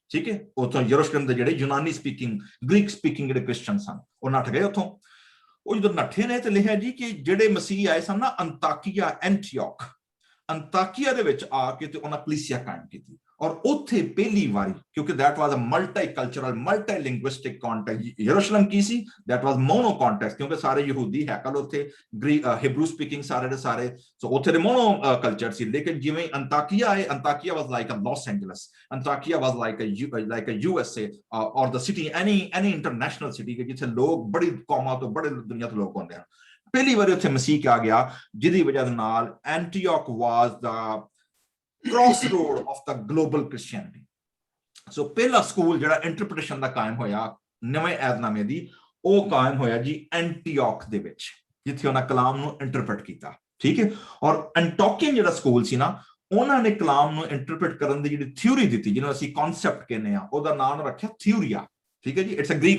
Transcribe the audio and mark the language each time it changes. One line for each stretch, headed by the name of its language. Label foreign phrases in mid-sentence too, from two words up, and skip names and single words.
Punjabi: ਠੀਕ ਹੈ, ਉੱਥੋਂ ਯਰੂਸ਼ਲਮ ਦੇ ਜਿਹੜੇ ਯੂਨਾਨੀ ਸਪੀਕਿੰਗ,
English: Greek speaking
Punjabi: ਜਿਹੜੇ ਕ੍ਰਿਸਚਨ ਸਨ ਉਹ ਨੱਠ ਗਏ ਉੱਥੋਂ। ਉਹ ਜਦੋਂ ਨੱਠੇ ਨੇ ਤੇ ਲਿਖਿਆ ਜੀ ਕਿ ਜਿਹੜੇ ਮਸੀਹ ਆਏ ਸਨ ਨਾ ਅੰਤਾਕੀਆ, ਐਂਟੀਓਕ, ਅੰਤਾਕੀਆ ਦੇ ਵਿੱਚ ਆ ਕੇ ਤੇ ਉਹਨਾਂ ਕਲੀਸਿਆ ਕਾਇਮ ਕੀਤੀ ਔਰ ਉੱਥੇ ਪਹਿਲੀ ਵਾਰੀ ਕਿਉਂਕਿ
English: that was a multicultural multilinguistic context
Punjabi: ਯਰੂਸ਼ਲਮ ਕੀ ਸੀ
English: that was mono context
Punjabi: ਕਿਉਂਕਿ ਸਾਰੇ ਯਹੂਦੀ ਹੈਕਲ ਉੱਥੇ
English: Hebrew speaking
Punjabi: ਸਾਰੇ ਦੇ ਸਾਰੇ ਸੋ ਉੱਥੇ ਦੇ
English: mono culture
Punjabi: ਸੀ ਲੇਕਿਨ ਜਿਵੇਂ ਅੰਤਾਕੀਆ ਹੈ ਅੰਤਾਕੀਆ
English: was like a Los Angeles
Punjabi: ਅੰਤਾਕੀਆ
English: was like a USA or the city any international city
Punjabi: ਕਿ ਜਿੱਥੇ ਲੋਕ ਬੜੀ ਕੌਮਾਂ ਤੋਂ ਬੜੇ ਦੁਨੀਆ ਤੋਂ ਲੋਕ ਆਉਂਦੇ ਹਨ ਪਹਿਲੀ ਵਾਰੀ ਉੱਥੇ ਮਸੀਹ ਆ ਗਿਆ ਜਿਹਦੀ ਵਜ੍ਹਾ ਦੇ ਨਾਲ ਐਂਟੀਓਕ
English: was the crossroad of the global Christianity so
Punjabi: ਪਹਿਲਾ ਸਕੂਲ ਜਿਹੜਾ ਇੰਟਰਪ੍ਰੀਟੇਸ਼ਨ ਦਾ ਕਾਇਮ ਹੋਇਆ ਨਵੇਂ ਏਧਨਾਮੇ ਦੀ ਉਹ ਕਾਇਮ ਹੋਇਆ ਜੀ ਐਂਟੀਓਕ ਦੇ ਵਿੱਚ ਜਿੱਥੇ ਉਹਨਾਂ ਕਲਾਮ ਨੂੰ ਇੰਟਰਪ੍ਰੀਟ ਕੀਤਾ ਠੀਕ ਹੈ ਔਰ ਐਂਟੋਕੀਅਨ ਜਿਹੜਾ ਸਕੂਲ ਸੀ ਨਾ ਉਹਨਾਂ ਨੇ ਕਲਾਮ ਨੂੰ ਇੰਟਰਪ੍ਰੀਟ ਕਰਨ ਦੀ ਜਿਹੜੀ ਥਿਊਰੀ ਦਿੱਤੀ ਜਿਹਨੂੰ ਅਸੀਂ ਕਨਸੈਪਟ ਕਹਿੰਦੇ ਆ ਉਹਦਾ ਨਾਮ ਰੱਖਿਆ ਥਿਊਰੀਆ ਠੀਕ ਹੈ ਜੀ
English: it's a Greek